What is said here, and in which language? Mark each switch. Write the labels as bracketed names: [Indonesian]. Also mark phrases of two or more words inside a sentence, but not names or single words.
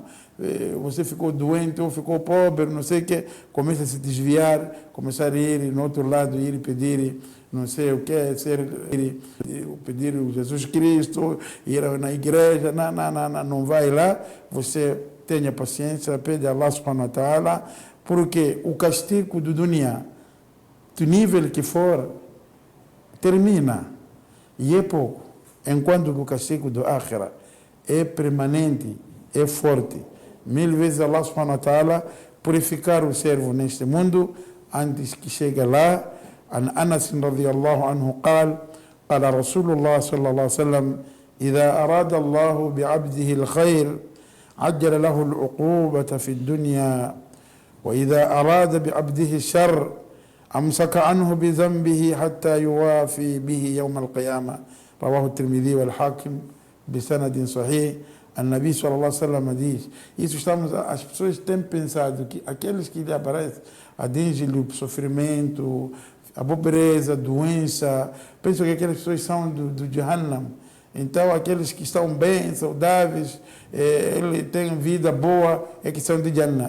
[Portuguese] Você ficou doente ou ficou pobre, não sei o que, começa a se desviar, começar a ir no outro lado, ir pedir não sei o que, pedir o Jesus Cristo, ir na igreja, não vai lá. Você tenha paciência, pede a Allah [Arabic] سبحانه وتعالى, [Portuguese] porque o castigo do dunya, do nível que for, termina e é pouco, enquanto que o castigo do akhira é permanente, é forte. 1000 vezes Allah [Arabic] سبحانه وتعالى [Portuguese] purificar o servo neste mundo antes que chegue lá. [Arabic] عن أنس رضي الله عنه قال رسول الله صلى الله عليه وسلم إذا أراد الله بعبده الخير عجل له العقوبة في الدنيا وإذا أراد بعبده الشر أمسك عنه بذنبه حتى يوافي به يوم القيامة. رواه الترمذي والحاكم بسند صحيح. النبي صلى الله عليه وسلم [Portuguese] diz: as pessoas têm pensado que aqueles que lhe aparecem atingem-lhe o sofrimento, a pobreza, a doença, pensam que aquelas pessoas são do Jahannam. Então, aqueles que estão bem, saudáveis, ele tem vida boa, é que são de Jannah.